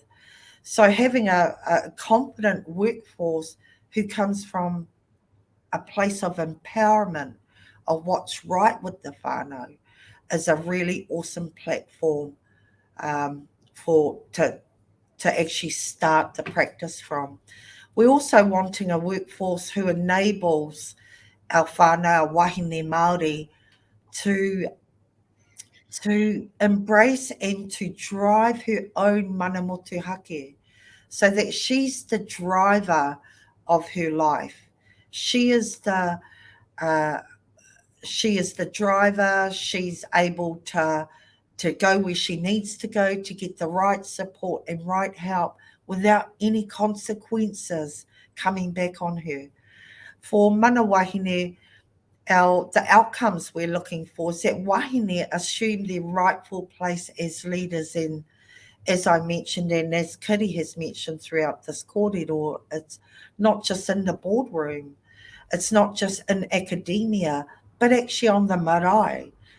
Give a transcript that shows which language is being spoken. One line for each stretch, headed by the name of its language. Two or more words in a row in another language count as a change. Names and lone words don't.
English: So having a confident workforce who comes from a place of empowerment of what's right with the whānau is a really awesome platform to actually start the practice from. We're also wanting a workforce who enables our whānau, our
Māori: wahine Māori,
English: to embrace and to drive her own
Māori: mana motuhake,
English: so that she's the driver of her life. She is the driver. She's able to go where she needs to go to get the right support and right help without any consequences coming back on her. For
Māori: mana wahine,
English: the outcomes we're looking for is that wahine assume their rightful place as leaders. And as I mentioned, and as Kitty has mentioned throughout this kōrero, it's not just in the boardroom, it's not just in academia, but actually on the marae.